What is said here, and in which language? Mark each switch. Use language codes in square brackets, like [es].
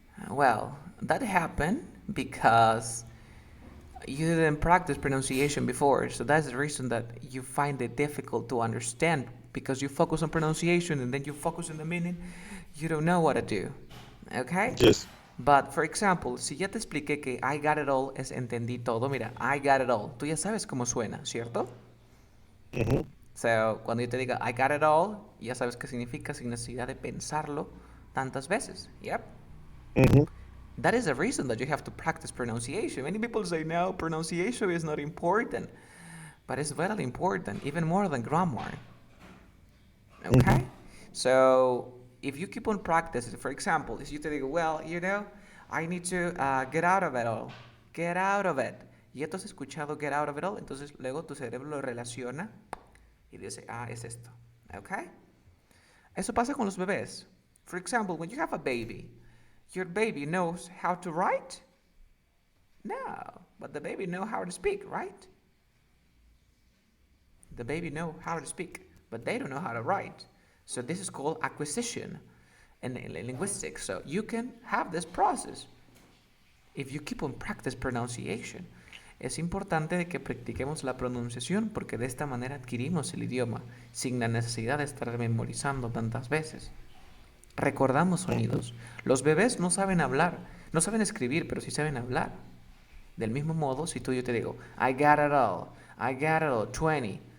[en] Well, that happened because you didn't practice pronunciation before, so that's the reason that you find it difficult to understand because you focus on pronunciation and then you focus on the meaning, you don't know what to do. Okay? Yes. But, for example, [es] si ya te expliqué que [en] I got it all [es] es entendí todo, mira, I got it all, tú ya sabes cómo suena, ¿cierto? Mm-hmm. So, cuando yo te diga [en] I got it all, [es] ya sabes qué significa sin necesidad de pensarlo tantas veces. [en] Yep. Mm-hmm. That is the reason that you have to practice pronunciation. Many people say, no, pronunciation is not important. But it's very important, even more than grammar. Mm-hmm. Okay? So, if you keep on practicing, for example, if you [es] te digo, [en] well, I need to get out of it all. Get out of it. [es] Y tú has escuchado [en] get out of it all, [es] entonces luego tu cerebro lo relaciona y dice, es esto. [en] Okay? [es] Eso pasa con los bebés. [en] For example, when you have a baby, your baby knows how to write? No, but the baby knows how to speak, right? The baby knows how to speak, but they don't know how to write. So this is called acquisition in linguistics. So you can have this process if you keep on practice pronunciation. [es] Es importante de que practiquemos la pronunciación porque de esta manera adquirimos el idioma sin la necesidad de estar memorizando tantas veces. Recordamos sonidos. Los bebés no saben hablar, no saben escribir, pero sí saben hablar. Del mismo modo, si yo te digo, [en] I got it all, [es] 20.